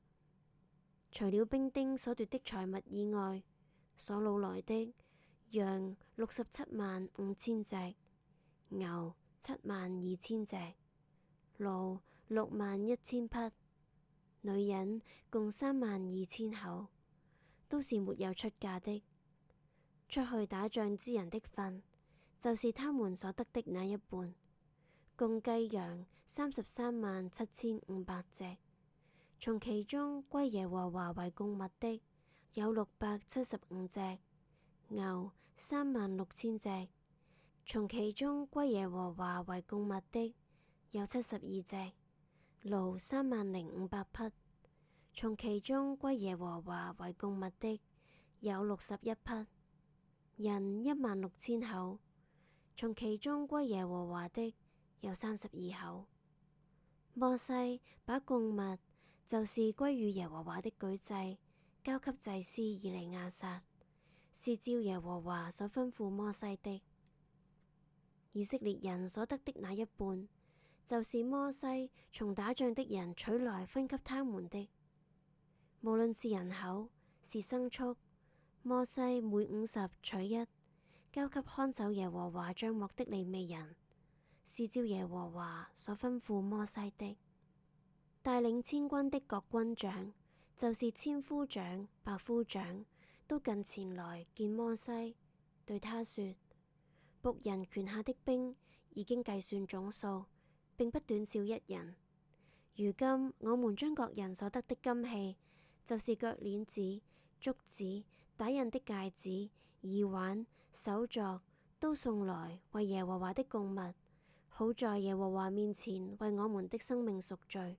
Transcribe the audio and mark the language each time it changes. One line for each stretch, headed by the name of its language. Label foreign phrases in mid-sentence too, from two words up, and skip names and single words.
Chinese: 除了兵丁所奪的財物以外，所擄來的羊675000隻，牛72000隻，驢61000匹， 女人共32000口，都是沒有出嫁的。出去打仗之人的分，就是他們所得的那一半，共雞羊337500 隻，從其中歸耶和華為供物的有675隻，牛36000隻，從其中歸耶和華為供物的有72隻，驢30500匹，從其中歸耶和華為供物的有61匹，人16000口，從其中歸耶和華的有32口。摩西把供物，就是歸與耶和華的舉祭，交給祭司以利亞撒，是照耶和華所吩咐摩西的。以色列人所得的那一半，就是摩西從打仗的人取來分給他們的，無論是人口是牲畜，摩西每50取1，交給看守耶和華帳幕的利未人，是照耶和華所吩咐摩西的。帶領千軍的各軍長，就是千夫長、百夫長，都近前來見摩西，對他說：僕人權下的兵已經計算總數，並不短少一人。如今我們將各人所得的金器，就是腳鏈子、竹子、打印的戒指、耳環、手鐲，都送來為耶和華的供物，好在耶和華面前為我們的生命贖罪。